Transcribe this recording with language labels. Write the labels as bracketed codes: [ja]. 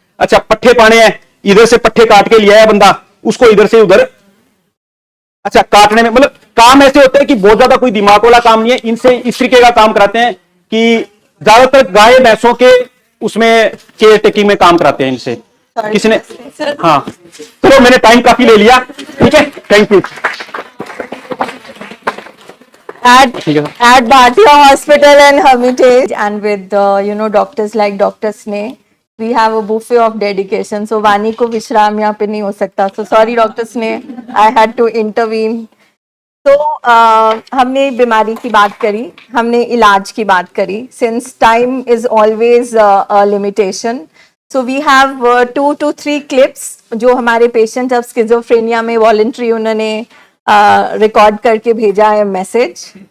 [hi] अच्छा, पट्ठे पाने हैं, इधर से पट्ठे काट के लिया है बंदा, उसको इधर से उधर, अच्छा, काटने में मतलब काम ऐसे होते हैं कि बहुत ज्यादा कोई दिमाग वाला काम नहीं है। इनसे इस तरीके का काम कराते हैं कि ज्यादातर गाय भैंसों के उसमें केयर टेकिंग में काम कराते हैं इनसे। किसी ने, हाँ, चलो मैंने टाइम काफी ले लिया, ठीक है, thank you. [en] At Bhartiya Hospital and Hermitage, and with doctors like Dr. Sneh, we have a buffet of dedication. [hi] So वानी को विश्राम यहाँ पे नहीं हो सकता. [en] So sorry Dr. Sneh, I had to intervene. [hi] तो हमने बीमारी की बात करी, हमने इलाज की बात करी. [en] Since time is always a limitation, so we have 2 to 3 clips [hi] जो हमारे पेशेंट अब स्किज़ोफ्रेनिया में वॉलंटरी उन्होंने रिकॉर्ड करके भेजा है मैसेज.